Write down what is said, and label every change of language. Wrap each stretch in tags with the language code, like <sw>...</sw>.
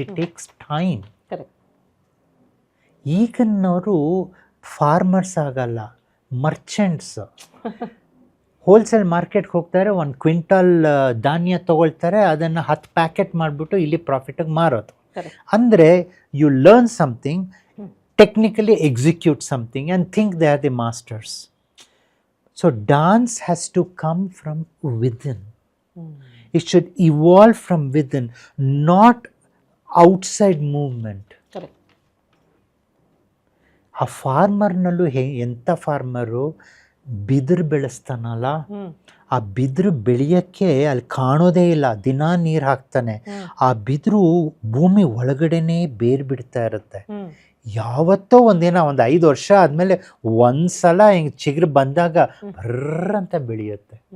<en>It takes time.</en> <kn>ಈಗಿನವರು farmers ಆಗಲ್ಲ, merchants. Wholesale ಮಾರ್ಕೆಟ್ಗೆ ಹೋಗ್ತಾರೆ, 1 ಕ್ವಿಂಟಲ್ ಧಾನ್ಯ ತೊಗೊಳ್ತಾರೆ, ಅದನ್ನು 10 ಪ್ಯಾಕೆಟ್ ಮಾಡಿಬಿಟ್ಟು ಇಲ್ಲಿ ಪ್ರಾಫಿಟಿಗೆ ಮಾರೋದು.</kn> <en>ಅಂದರೆ you learn something, technically execute something and think they are the masters. So dance has to come from within. It should evolve from within, not outside movement. Correct.</en> <kn>ಆ ಫಾರ್ಮರ್ನಲ್ಲೂ ಎಂಥ ಫಾರ್ಮರು ಬಿದಿರು ಬೆಳೆಸ್ತಾನಲ್ಲ, ಆ ಬಿದಿರು ಬೆಳೆಯೋಕ್ಕೆ ಅಲ್ಲಿ ಕಾಣೋದೇ ಇಲ್ಲ, ದಿನ ನೀರು ಹಾಕ್ತಾನೆ. ಆ ಬಿದಿರು ಭೂಮಿ ಒಳಗಡೆನೇ ಬೇರು ಬಿಡ್ತಾ ಇರುತ್ತೆ. ಯಾವತ್ತೋ ಒಂದಿನ, ಒಂದು 5 ವರ್ಷ ಆದಮೇಲೆ ಒಂದ್ಸಲ ಹಿಂಗೆ ಚಿಗುರು ಬಂದಾಗ ಬರ್ರಂತ ಬೆಳೆಯುತ್ತೆ.</kn>